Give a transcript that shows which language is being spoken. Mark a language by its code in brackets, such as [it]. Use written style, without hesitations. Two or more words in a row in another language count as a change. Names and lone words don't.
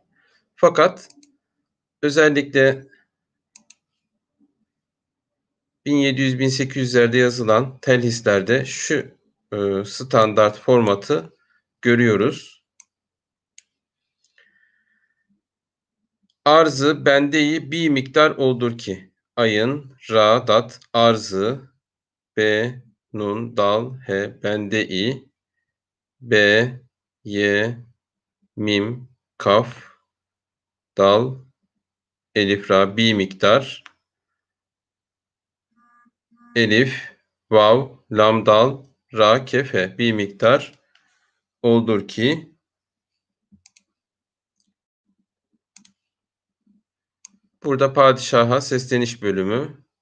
[tr] Fakat özellikle 1700-1800'lerde yazılan telhislerde şu standart formatı görüyoruz. Arzı bendeyi bir miktar oldur ki. Ayın, ra, dat, arzı, b, nun, dal, he, bendeyi, b, ye, mim, kaf, dal, elif, ra, bir miktar, elif, vav, lam, dal, ra, kef, he, bir miktar oldur ki. Burada padişaha sesleniş bölümü.